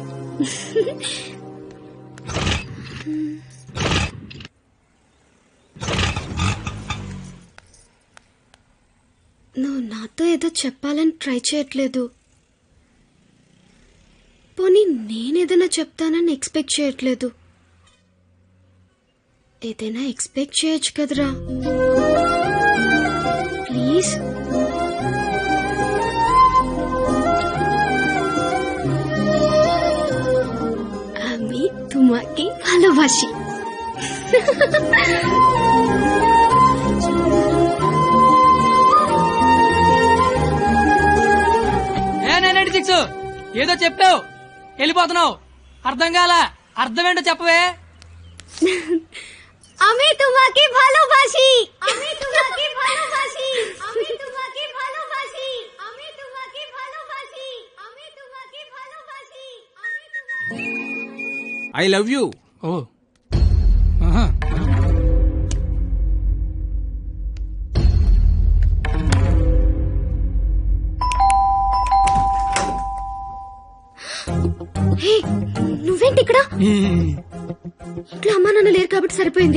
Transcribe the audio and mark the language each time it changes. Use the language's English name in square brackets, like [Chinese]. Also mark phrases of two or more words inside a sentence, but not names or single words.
[Telugu] నువ్వు నాతో ఏదో చెప్పాలని ట్రై చేయట్లేదు. పోనీ నేనేదైనా చెప్తానని ఎక్స్పెక్ట్ చేయట్లేదు. ఏదైనా ఎక్స్పెక్ట్ చేయొచ్చు కదరా, ప్లీజ్. [Bangla] আমি তোমাকে ভালোবাসি. [Telugu] ఏదో చెప్పావు, వెళ్ళిపోతున్నావు. అర్థం కాలా? అర్థమేంటో చెప్పవే. [Bangla] আমি তোমাকে ভালোবাসি. আমি তোমাকে ভালোবাসি. আমি তোমাকে ভালোবাসি. আমি তোমাকে ভালোবাসি. আমি তোমাকে ভালোবাসি. আমি তোমাকে [English] I love you. [Telugu] ఓ. నువ్వేంటి ఇక్కడ? ఇంట్లో అమ్మా నాన్న లేరు కాబట్టి సరిపోయింది.